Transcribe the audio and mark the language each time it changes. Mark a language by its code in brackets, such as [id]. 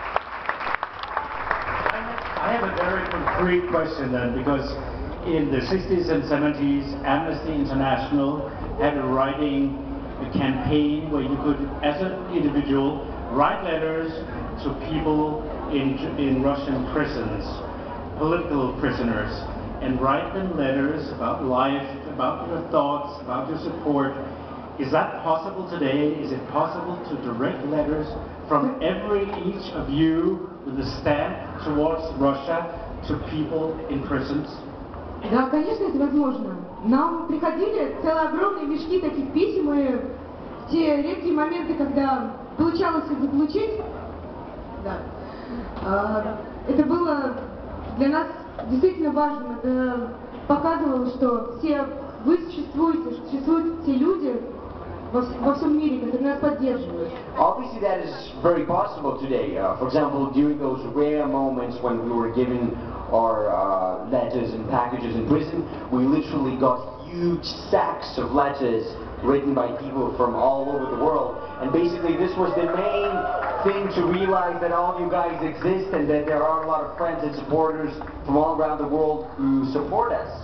[en] I have a very concrete question then, because in the 60s and 70s, Amnesty International had a writing campaign where you could, as an individual, write letters to people in Russian prisons, political prisoners, and write them letters about life, about your thoughts, about your support. Is that possible today? Is it possible to direct letters from each of you with a stamp towards Russia to people in prisons? [ru] Да, конечно, это возможно. Нам приходили целые огромные мешки таких писем, и в те редкие моменты, когда получалось их заполучить, да, это было для нас действительно важно. Это показывало, что все вы существуете, существуют те люди во всем мире, которые нас поддерживают. [en] Obviously that is very possible today. For example, during those rare moments when we were given our letters and packages in prison, we literally got huge sacks of letters written by people from all over the world. And basically this was the main thing to realize that all you guys exist and that there are a lot of friends and supporters from all around the world who support us.